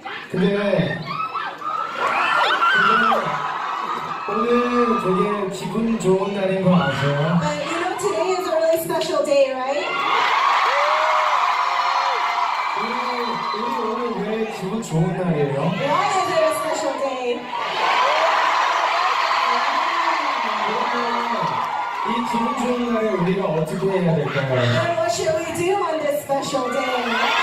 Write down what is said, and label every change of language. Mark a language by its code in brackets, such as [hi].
[ko] 근데 오늘 되게 기분 좋은 날인 거 아세요? [en] But you know, today is a really special day, right? [ko] 우리 오늘 왜 기분 좋은 날이에요? [en] Why is it a special day? [ko] 이 기분 좋은 날에 우리가 어떻게 해야 될까요? [en] And what should we do on this special day?